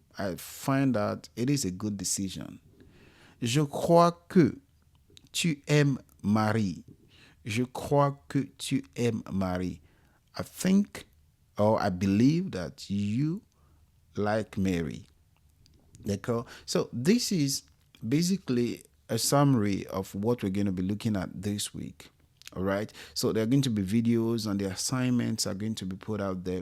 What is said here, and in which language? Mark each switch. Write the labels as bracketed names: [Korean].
[English] I find that it is a good decision. [French] Je crois que tu aimes Marie. Je crois que tu aimes Marie. [English] I think or I believe that you like Mary. [French] D'accord? [English] So this is basically a summary of what we're going to be looking at this week. All right. So there are going to be videos and the assignments are going to be put out there.